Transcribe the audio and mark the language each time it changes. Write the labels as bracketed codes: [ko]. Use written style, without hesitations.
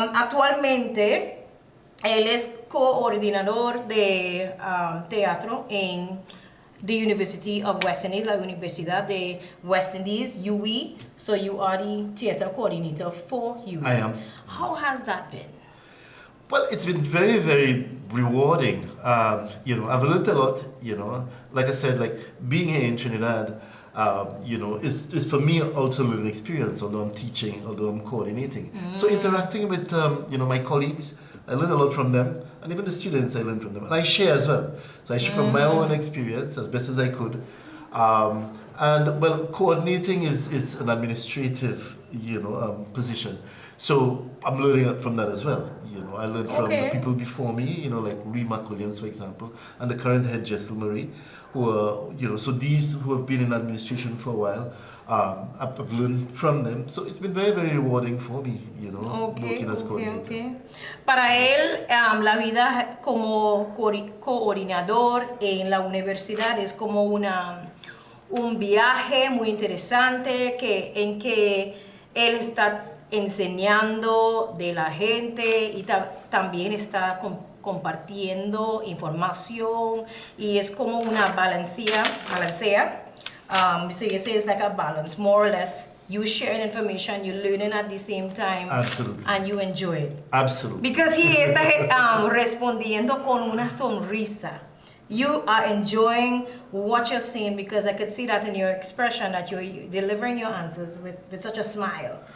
[es] Actualmente, él es coordinador de teatro en the University of West Indies, la Universidad de West Indies, UWI. [en] So you are the theater coordinator for UWI. I am. How has that been? Well, it's been very, very rewarding. I've learned a lot. Like I said, like being here in Trinidad, is for me also a learning experience. Although I'm teaching, although I'm coordinating, so interacting with my colleagues, I learn a lot from them, and even the students I learn from them, and I share as well. So I share from my own experience as best as I could. And well, coordinating is an administrative, position. So I'm learning from that as well. I learned from the people before me, like Rima Williams, for example, and the current head, Jessel Marie, who are, so these who have been in administration for a while, I've learned from them. So it's been very, very rewarding for me, working as coordinator. Okay. [es] Para él, la vida como coordinador en la universidad es como un viaje muy interesante en que él está enseñando de la gente y también está compartiendo información, y es como una balancea. [en] So you say it's like a balance, more or less. You sharing information, you're learning at the same time. Absolutely. And you enjoy it. Absolutely. Because he [es] está respondiendo con una sonrisa. [en] You are enjoying what you're saying, because I could see that in your expression, that you're delivering your answers with such a smile.